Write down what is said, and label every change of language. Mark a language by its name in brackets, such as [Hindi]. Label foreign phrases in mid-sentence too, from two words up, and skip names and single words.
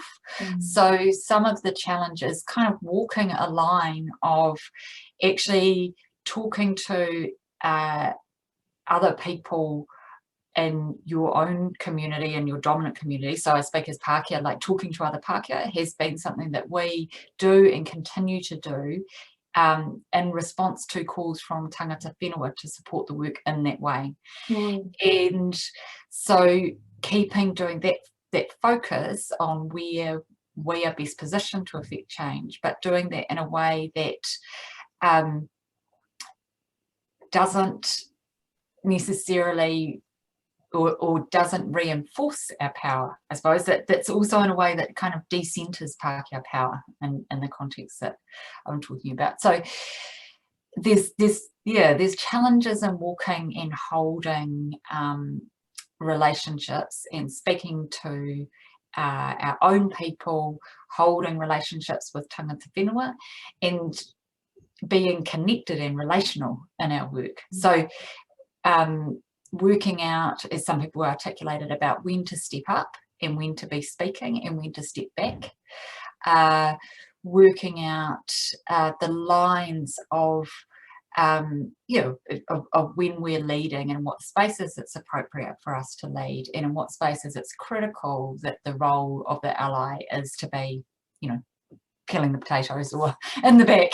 [English] So some of the challenges kind of walking a line of actually talking to other people in your own community and your dominant community. So I speak as Pākehā, like talking to other Pākehā has been something that we do and continue to do in response to calls from [Māori] tangata whenua [English] to support the work in that way. And so keeping doing that focus on where we are best positioned to affect change, but doing that in a way that doesn't necessarily or doesn't reinforce our power. I suppose that's also in a way that kind of decenters Pākehā power in the context that I'm talking about. So there's challenges in walking and holding relationships and speaking to our own people, holding relationships with [Māori] tangata whenua, [English] and being connected and relational in our work. So working out, as some people articulated, about when to step up and when to be speaking and when to step back. Working out the lines of, of when we're leading and what spaces it's appropriate for us to lead, and in what spaces it's critical that the role of the ally is to be, you know, peeling the potatoes or in the back.